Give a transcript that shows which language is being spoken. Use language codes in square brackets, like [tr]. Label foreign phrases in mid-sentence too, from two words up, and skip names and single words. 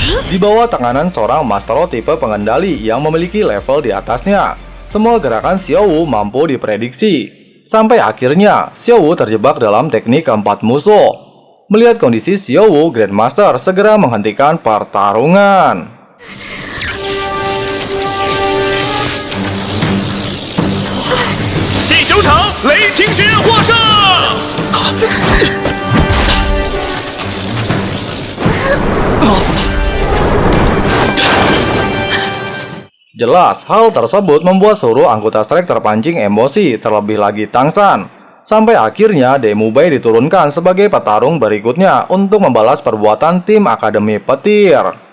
[id] Di bawah tekanan seorang Mastero tipe pengendali yang memiliki level di atasnya, semua gerakan Xiao Wu mampu diprediksi. Sampai akhirnya, Xiao Wu terjebak dalam teknik keempat musuh. Melihat kondisi Xiao Wu, Grandmaster segera menghentikan pertarungan. [zh] 第9场雷霆学院获胜。 [id] Jelas, hal tersebut membuat seluruh anggota Strike terpancing emosi, terlebih lagi Tang San. Sampai akhirnya Demu Bai diturunkan sebagai petarung berikutnya untuk membalas perbuatan tim Akademi Petir.